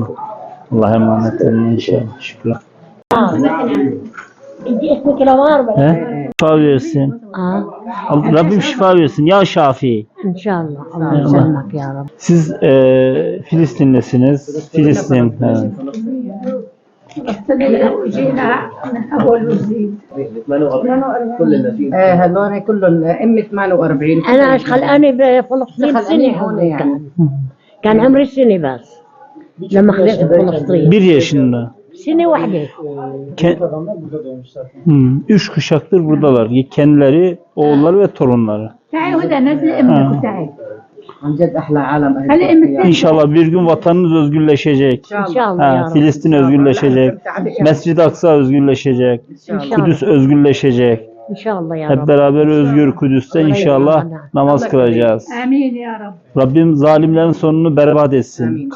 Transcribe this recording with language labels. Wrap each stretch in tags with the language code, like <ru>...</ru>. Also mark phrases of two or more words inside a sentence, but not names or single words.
<tr>Allah'a emanet olun inşallah. Şükran. Şifa versin. Rabbim şifa versin.</tr> <ar>يا شافي.</ar> <tr>İnşallah. Allah yaslanmak</tr> <ar>يا ربي.</ar> <tr>Siz Filistinlisiniz. Filistin. Evet.</tr> <ar>هذول كلهم امي 48 انا خلقاني بفلسطين سنه هون يعني كان عمري سنه بس لما خلقت بفلسطين</ar> <tr>1 yaşında.</tr> <ar>سنه واحده.</ar> <tr>Üç kuşaktır buradalar. Kendileri, oğulları ve torunları.</tr> <ar>عن جد احلى عالم.</ar> <tr>İnşallah bir gün vatanınız özgürleşecek. İnşallah. Filistin özgürleşecek. Mescid-i Aksa özgürleşecek. Kudüs özgürleşecek. İnşallah ya Hep Rabbi. beraber özgür Kudüs'te inşallah namaz kılacağız. Amin</tr> <ar>يا ربي.</ar> <tr>Rabbim zalimlerin sonunu berbat etsin.</tr>